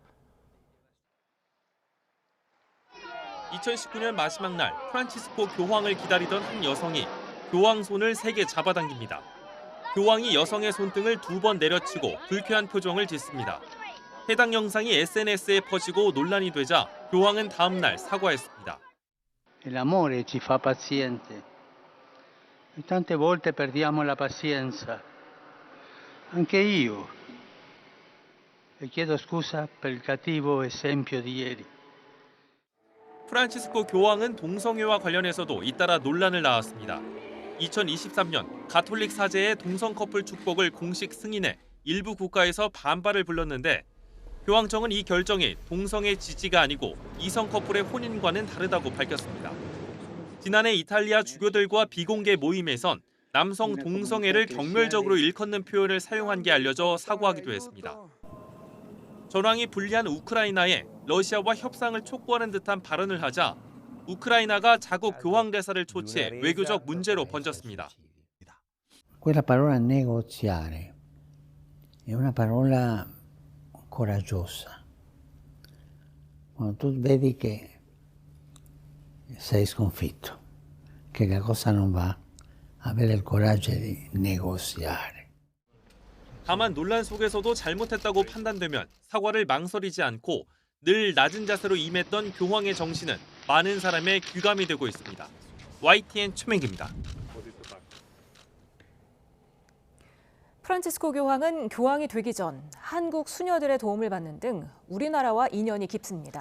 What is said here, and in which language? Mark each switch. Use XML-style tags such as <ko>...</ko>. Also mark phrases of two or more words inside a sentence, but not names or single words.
<ko>2019년 마지막 날 프란치스코 교황을 기다리던 한 여성이 교황 손을 세게 잡아당깁니다. 교황이 여성의 손등을 2번 내려치고 불쾌한 표정을 짓습니다. 해당 영상이 SNS에 퍼지고 논란이 되자 교황은 다음 날 사과했습니다.</ko> <it>L'amore ci fa paziente. Tante volte perdiamo la pazienza. Anche io. E chiedo scusa per il cattivo esempio di ieri.</it> <ko>프란치스코 교황은 동성애와 관련해서도 잇따라 논란을 낳았습니다. 2023년 가톨릭 사제의 동성 커플 축복을 공식 승인해 일부 국가에서 반발을 불렀는데 교황청은 이 결정이 동성애 지지가 아니고 이성 커플의 혼인과는 다르다고 밝혔습니다. 지난해 이탈리아 주교들과 비공개 모임에선 남성 동성애를 경멸적으로 일컫는 표현을 사용한 게 알려져 사과하기도 했습니다. 전황이 불리한 우크라이나에 러시아와 협상을 촉구하는 듯한 발언을 하자 우크라이나가 자국 교황 대사를 초치해 외교적 문제로 번졌습니다.</ko> <it>Quella parola negoziare è una parola coraggiosa. Quando tu vedi che sei sconfitto, che la cosa non va, avere il coraggio di negoziare.</it> <ko>다만 논란 속에서도 잘못했다고 판단되면 사과를 망설이지 않고 늘 낮은 자세로 임했던 교황의 정신은 많은 사람의 귀감이 되고 있습니다. YTN 최민기입니다. 프란치스코 교황은 교황이 되기 전 한국 수녀들의 도움을 받는 등 우리나라와 인연이 깊습니다.</ko>